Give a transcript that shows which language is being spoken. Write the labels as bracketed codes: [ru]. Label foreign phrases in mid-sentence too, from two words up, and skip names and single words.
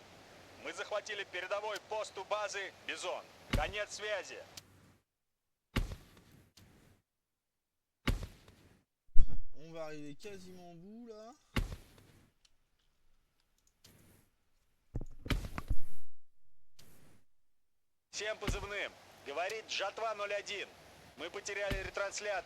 [ru] Мы захватили передовой пост у базы Бизон. Конец связи. [fr] arriver quasiment au bout là. [ru] Всем позывным. Говорит Жатва 01. Мы потеряли ретранслятор.